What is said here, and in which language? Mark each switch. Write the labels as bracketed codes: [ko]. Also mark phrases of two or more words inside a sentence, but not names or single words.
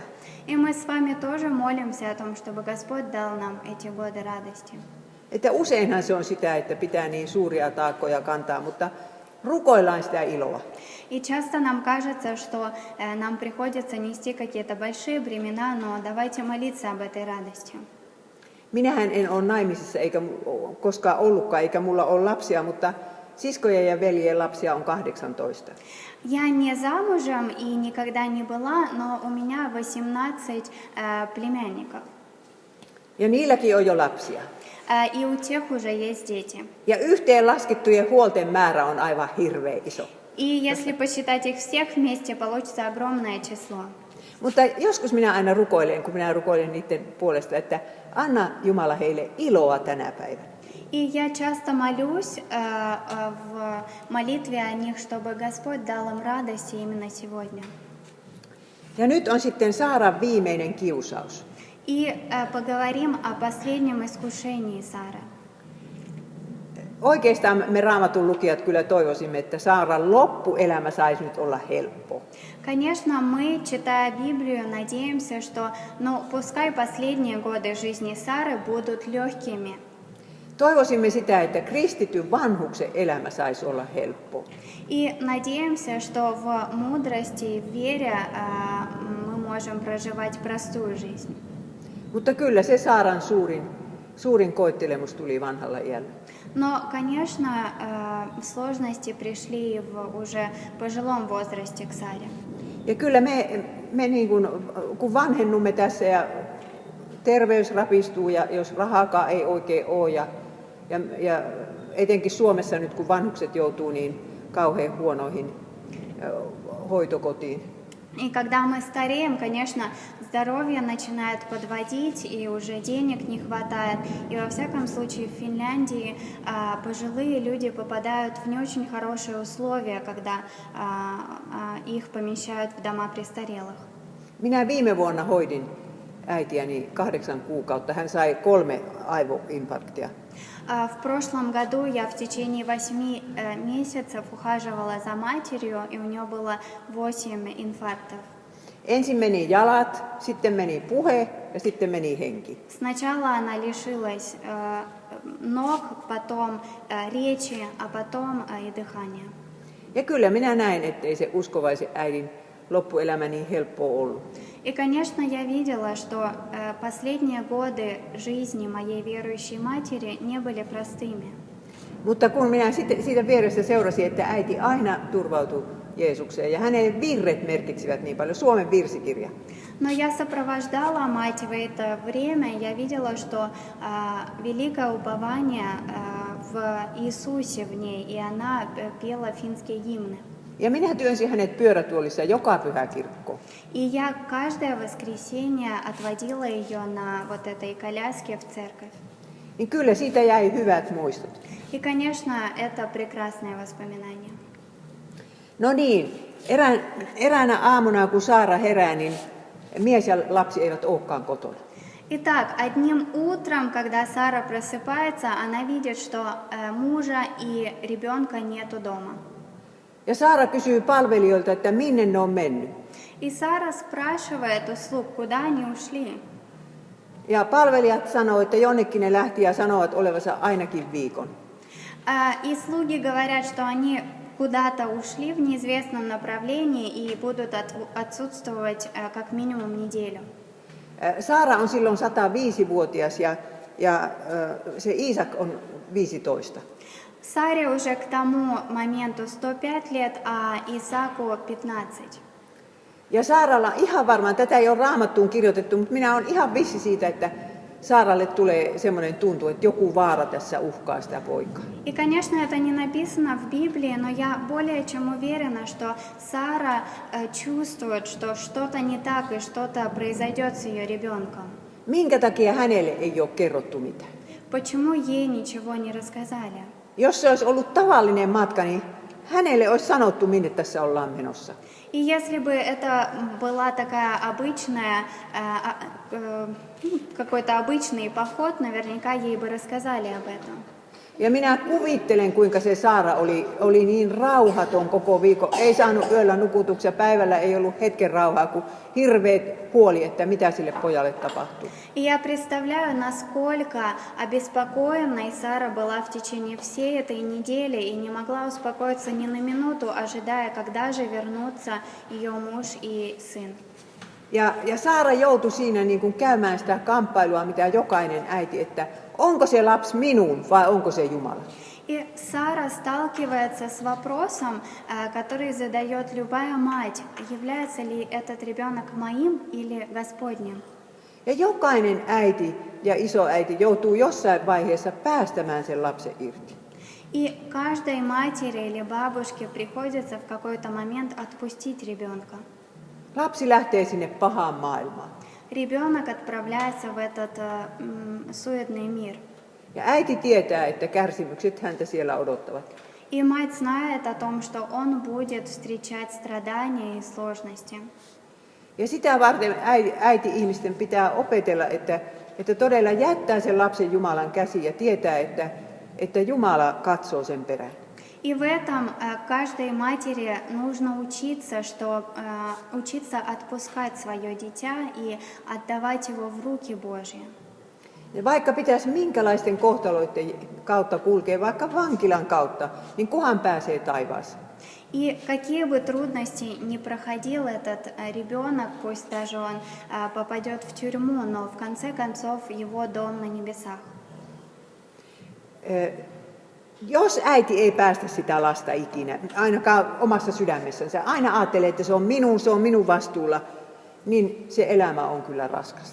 [ru] И мы с вами тоже молимся о том, чтобы Господь дал нам эти годы радости. [fi] Että useinhan se on sitä, että pitää niin suuria taakkoja kantaa, mutta rukoillaan sitä iloa. [ru] И часто нам кажется, что нам приходится нести какие-то большие бремена, но давайте молиться об этой радости. [fi] Minähän en ole naimisissa eikä koskaan ollutkaan, eikä mulla ole lapsia, mutta siskojen ja veljen lapsia on 18. [ru] Я не замужем и никогда не была, но у меня 18 племянников. [fi] Ja niilläkin on jo lapsia. [ru] И у тех уже есть дети. [fi] Ja yhteen laskettujen huolten määrä on aivan hirveän iso. [ru] И если посчитать их всех вместе, получится огромное число. [fi] Mutta joskus minä aina rukoilen, kun minä rukoilen niiden puolesta, että anna Jumala heille iloa tänä päivänä. [ru] И я часто молюсь в молитве о них, чтобы Господь дал им радость именно сегодня. [fi] Ja nyt on sitten Saaran viimeinen kiusaus. [ru] И поговорим о последнем искушении Сары. [fi] Oikeastaan me Raamatun lukijat kyllä toivoisimme, että Saaran loppuelämä saisi nyt olla helppo. [ru] Конечно, мы, читая Библию, надеемся, что, пускай последние годы жизни Сары будут легкими. [fi] Toivoisimme sitä, että kristityn vanhuksen elämä saisi olla helppo. [ru] И надеемся, что в мудрости и в вере мы можем проживать простую жизнь. [fi] Mutta kyllä se Saaran suurin koettelemus tuli vanhalla iällä. [ru] Но, конечно, сложности пришли в уже пожилом возрасте к Саре. [fi] Ja kyllä me niin kun vanhennumme tässä ja terveys rapistuu ja jos rahaakaan ei oikein ole ja etenkin Suomessa nyt kun vanhukset joutuu niin kauhean huonoihin hoitokotiin. [ru] И когда мы стареем, конечно, здоровье начинает подводить, и уже денег не хватает. И во всяком случае в Финляндии пожилые люди попадают в не очень хорошие условия, когда их помещают в дома престарелых. [fi] Minä viime vuonna hoidin äitiäni 8 kuukautta. Hän sai 3 aivoinfarktia. [ru] В прошлом году я в течение 8 месяцев ухаживала за матерью, и у нее было 8 инфарктов. [fi] Ensin meni jalat, sitten meni puhe ja sitten meni henki. [ru] Сначала она лишилась ног, потом речи, а потом и дыхания. [fi] Ja kyllä minä näin, ettei se uskovaisen äidin loppuelämä niin helppoa ollut. [ru] И, конечно, я видела, что последние годы жизни моей верующей матери не были простыми. [fi] Mutta kun minä siitä vierestä seurasin, että äiti aina turvautui Jeesukseen ja hänen virret merkitsivät niin paljon, Suomen virsikirja. [ru] Но я сопровождала мать в это время, я видела, что великое упование в Иисусе в ней, и она пела финские гимны. [fi] Ja minä työnsin hänet pyörätuolissa joka pyhäkirkko. [ru] И я каждое воскресенье отводила ее на вот этой коляске в церковь. [fi] Niin kyllä siitä jäi hyvät muistot. [ru] И, конечно, это прекрасное воспоминание. [fi] No niin, eräänä aamuna kun Saara herää, niin mies ja lapsi eivät olekaan kotona. [ru] Итак, одним утром, когда Сара просыпается, она видит, что мужа и ребенка нету дома. [fi] Ja Saara kysyy palvelijoilta, että minne ne on mennyt. [ru] И Сара спрашивает у слуг, куда они ушли. [fi] Ja palvelijat sanoo, että jonnekin ne lähti ja sanovat olevansa ainakin viikon. [ru] И слуги говорят, что они куда-то ушли в неизвестном направлении и будут отсутствовать как минимум неделю. [fi] Saara on silloin 105-vuotias ja se Iisak on 15. [ru] Саре уже к тому моменту 105 лет, а Исааку 15. [fi] Ja Saaralla ihan varmaan, tätä ei ole Raamattuun kirjoitettu, mutta minä olen ihan vissi siitä, että Saaralle tulee semmoinen tuntu, että joku vaara tässä uhkaa sitä poikaa. [ru] И, конечно, это не написано в Библии, но я более чем уверена, что Сара чувствует, что что-то не так и что-то произойдет с ее ребенком. [fi] Minkä takia hänelle ei ole kerrottu mitään? [ru] Почему ей ничего не рассказали? [fi] Jos se olisi ollut tavallinen matka, niin hänelle olisi sanottu, minne tässä ollaan menossa. [ru] И если бы это была такая обычная, какой-то обычный поход, наверняка ей бы рассказали об этом. [fi] Ja minä kuvittelen, kuinka se Saara oli niin rauhaton koko viikon. Ei saanut yöllä nukutuksia, päivällä ei ollut hetken rauhaa, kun hirveät huoli, että mitä sille pojalle tapahtuu. [ru] И я представляю, насколько обеспокоенной Сара была в течение всей этой недели и не могла успокоиться ни на минуту, ожидая, когда же вернутся ее муж и сын. [fi] Ja Saara joutui siinä niin kuin käymään sitä kamppailua, mitä jokainen äiti, että onko se lapsi minun vai onko se Jumala. [ru] И Сара сталкивается с вопросом, который задает любая мать, является ли этот ребенок моим или Господним. [fi] Ja jokainen äiti ja isoäiti joutuu jossain vaiheessa päästämään sen lapsen irti. [ru] И каждой матери или бабушке приходится в какой-то момент отпустить ребенка. [fi] Lapsi lähtee sinne pahaan maailmaan. [ru] Ребенок отправляется в этот суетный мир. [fi] Ja äiti tietää, että kärsimykset häntä siellä odottavat. [ru] И мать знает о том, что он будет встречать страдания и сложности. [fi] Ja sitä varten äiti-ihmisten pitää opetella, että todella jättää sen lapsen Jumalan käsiin ja tietää, että Jumala katsoo sen perään. [ru] И в этом каждой матери нужно учиться отпускать свое дитя и отдавать его в руки Божьи. [fi] Ja vaikka pitäisi minkälaisten kohtaloiden kautta kulkea, vaikka vankilan kautta, niin kuhan pääsee taivaaseen. [ru] И какие бы трудности ни проходил этот ребенок, пусть даже он попадет в тюрьму, но в конце концов его дом на небесах. [fi] Jos äiti ei päästä sitä lasta ikinä, ainakaan omassa sydämessänsä, aina ajattelee, että se on minun vastuulla, niin se elämä on kyllä raskasta.